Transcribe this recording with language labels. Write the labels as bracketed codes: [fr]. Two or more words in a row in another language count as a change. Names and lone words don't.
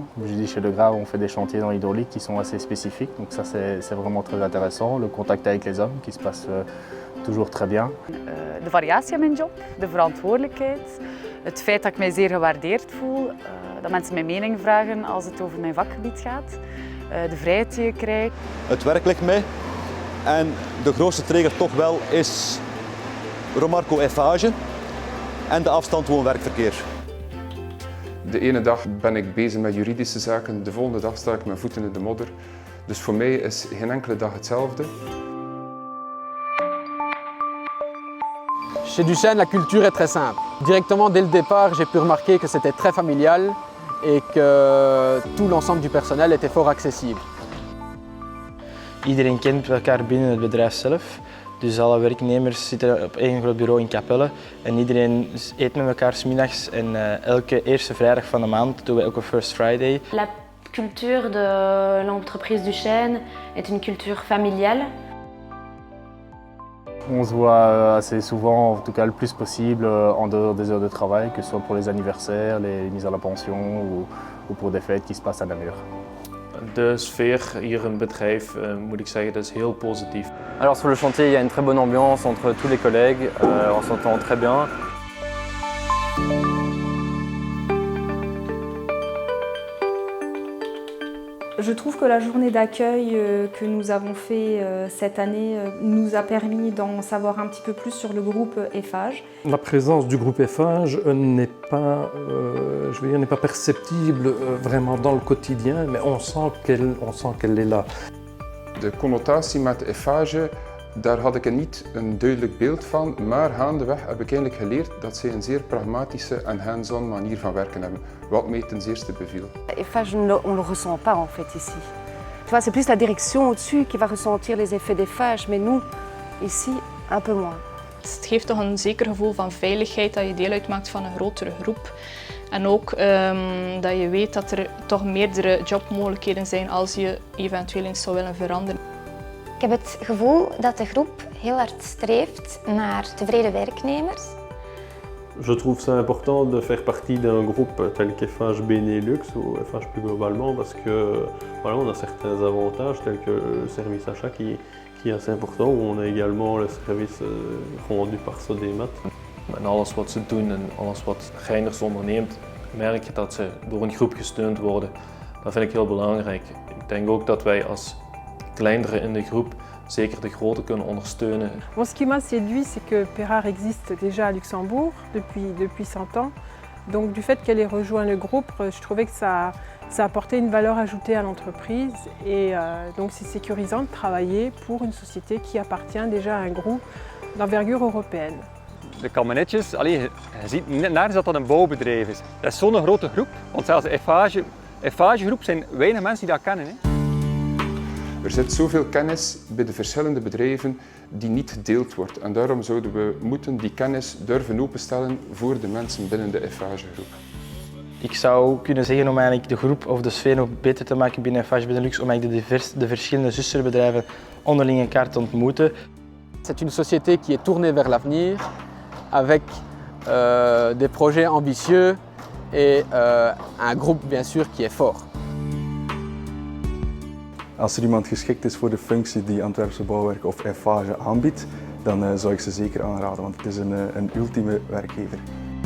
[fr] Comme je dis, chez De Grave, on fait des chantiers dans l'hydraulique qui sont assez spécifiques, donc ça c'est vraiment très intéressant. Le contact avec les hommes qui se passe toujours très bien. [nl] De variatie in mijn job, de verantwoordelijkheid, het feit dat ik mij zeer gewaardeerd voel, dat mensen mijn mening vragen als het over mijn vakgebied gaat, de vrijheid die je krijgt. Het werk ligt mij en de grootste trigger toch wel is Romarco Eiffage en de afstand woon-werkverkeer. De ene dag ben ik bezig met juridische zaken, de volgende dag sta ik met voeten in de modder. Dus voor mij is geen enkele dag hetzelfde. [fr] Chez Duchesne, la culture est très simple. Directement dès le départ, j'ai pu remarquer que c'était très familial et que tout l'ensemble du personnel était fort accessible. [nl] Iedereen kent elkaar binnen het bedrijf zelf. Dus alle werknemers zitten op één groot bureau in Capelle en iedereen eet met elkaar 's middags en elke eerste vrijdag van de maand doen we ook een [en] First Friday. [fr] La culture de l'entreprise Duchesne est une culture familiale. On se voit assez souvent, en tout cas le plus possible, en dehors des heures de travail, que ce soit pour les anniversaires, les mises à la pension ou pour des fêtes qui se passent à Namur. [nl] De sfeer hier in het bedrijf, moet ik zeggen, dat is heel positief. [fr] Alors sur le chantier, il y a une très bonne ambiance entre tous les collègues, on s'entend très bien. Je trouve que la journée d'accueil que nous avons fait cette année nous a permis d'en savoir un petit peu plus sur le groupe Eiffage. La présence du groupe Eiffage n'est pas, n'est pas perceptible vraiment dans le quotidien, mais on sent qu'elle est là. [nl] De connotatie met Eiffage Daar had ik niet een duidelijk beeld van, maar gaandeweg heb ik eigenlijk geleerd dat zij een zeer pragmatische en hands-on manier van werken hebben, wat mij ten zeerste beviel. [fr] Eiffage, on le ressent pas en fait ici. Tu vois, c'est plus la direction au-dessus qui va ressentir les effets d'Eiffage, mais nous, ici, un peu moins. [nl] Het geeft toch een zeker gevoel van veiligheid dat je deel uitmaakt van een grotere groep. En ook dat je weet dat er toch meerdere jobmogelijkheden zijn als je eventueel eens zou willen veranderen. Ik heb het gevoel dat de groep heel hard streeft naar tevreden werknemers. Je trouve ça important de faire partie d'un groupe tel qu'Eiffage Benelux ou Eiffage plus globalement parce que voilà, on a certains avantages tels que le service achat qui est assez important, où on a également le service rendu par Sodimat. En alles wat ze doen en alles wat Reinders onderneemt, merk je dat ze door een groep gesteund worden. Dat vind ik heel belangrijk. Ik denk ook dat wij als kleinere in de groep zeker de grote kunnen ondersteunen. [fr] Bon, ce qui m'a séduit, c'est que Perrard existe déjà à Luxembourg depuis 100 ans. Donc du fait qu'elle ait rejoint le groupe, je trouvais que ça apportait une valeur ajoutée à l'entreprise et donc c'est sécurisant de travailler pour une société qui appartient déjà à un groupe d'envergure européenne. [nl] De kabinetjes, je ziet nergens dat dat een bouwbedrijf is. Dat is zo'n grote groep, want zelfs de Eiffage-groep zijn weinig mensen die dat kennen. Hè. Er zit zoveel kennis bij de verschillende bedrijven die niet gedeeld wordt. En daarom zouden we moeten die kennis durven openstellen voor de mensen binnen de Eiffage-groep. Ik zou kunnen zeggen om eigenlijk de groep of de sfeer nog beter te maken binnen Eiffage Benelux, om eigenlijk de verschillende zusterbedrijven onderling elkaar te ontmoeten. [fr] C'est une société qui est tournée vers l'avenir, avec des projets ambitieux et un groupe bien sûr qui est fort. [nl] Als er iemand geschikt is voor de functie die Antwerpse Bouwwerk of Eiffage aanbiedt, dan zou ik ze zeker aanraden, want het is een ultieme werkgever.